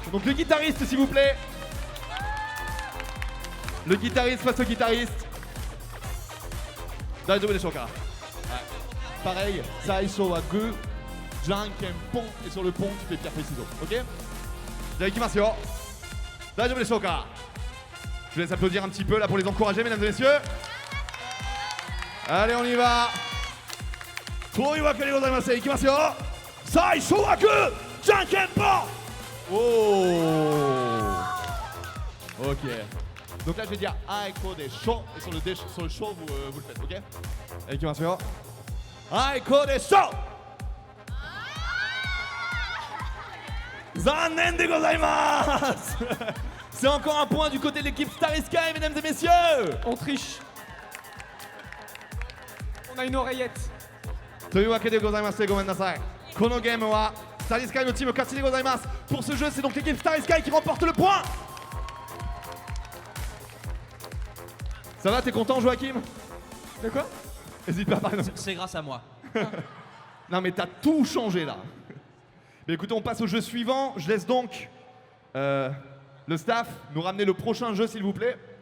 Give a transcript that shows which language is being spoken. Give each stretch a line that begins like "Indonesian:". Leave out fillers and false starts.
French: Donc le guitariste s'il vous plaît. Le guitariste face au guitariste.
Japanese: 大丈夫でしょうか？はい。
French: Pareil,
Japanese: 最初はグー、 Janken-pon.
French: Et sur le pont, tu fais pierre, feuille, ciseaux. Ok? Bien,
Japanese: ikimasu yo. Daijoubu deshou ka?
French: Je vous laisse applaudir un petit peu là pour les encourager, mesdames et messieurs. Allez, on y va.
Japanese: というわけでございまして、いきますよ。最初枠じゃんけんぽん。 Oh. Ok.
French: Donc là je vais dire
Japanese: Aiko des show
French: et sur le show vous le faites, ok? Allez, qui m'assure. Aiko des show.
Japanese: Zanen de gozaimasu.
French: C'est encore un point du côté de l'équipe Starry Sky, mesdames et messieurs. On triche. On a une oreillette.
Japanese: というわけでございましてごめんなさい。このゲームはStarry Skyのチーム勝ちでございます。
French: Pour ce jeu, c'est donc l'équipe Starry Sky qui remporte le point. Ça va, t'es content, Joachim? De quoi? N'hésite pas à parler. C'est grâce à moi. Non mais t'as tout changé là. Mais écoutez, on passe au jeu suivant. Je laisse donc le staff nous ramener le prochain jeu, s'il vous plaît.